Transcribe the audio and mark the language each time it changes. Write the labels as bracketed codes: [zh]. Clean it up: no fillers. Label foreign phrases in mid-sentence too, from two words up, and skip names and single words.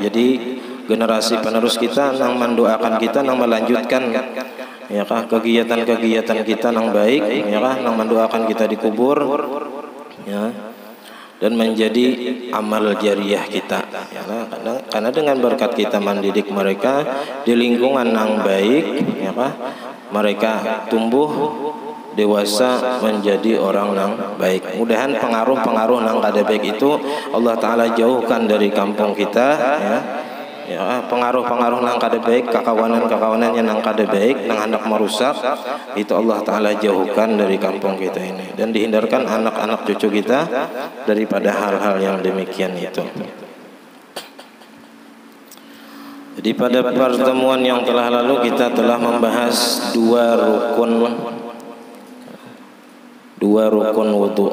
[id] Jadi generasi penerus kita nang mendoakan kita nang melanjutkan ya kan kegiatan-kegiatan kita nang baik ya kan, nang mendoakan kita dikubur ya, dan menjadi amal jariah kita ya, karena dengan berkat kita mendidik mereka di lingkungan yang baik ya, mereka tumbuh dewasa menjadi orang yang baik. Mudahan pengaruh-pengaruh yang kada baik itu Allah Ta'ala jauhkan dari kampung kita ya. Ya, pengaruh-pengaruh nang kada baik, kakawanan yang nang kada baik, nang hendak merusak, itu Allah Ta'ala jauhkan dari kampung kita ini, dan dihindarkan anak-anak cucu kita daripada hal-hal yang demikian itu. Jadi pada pertemuan yang telah lalu kita telah membahas dua rukun wudu.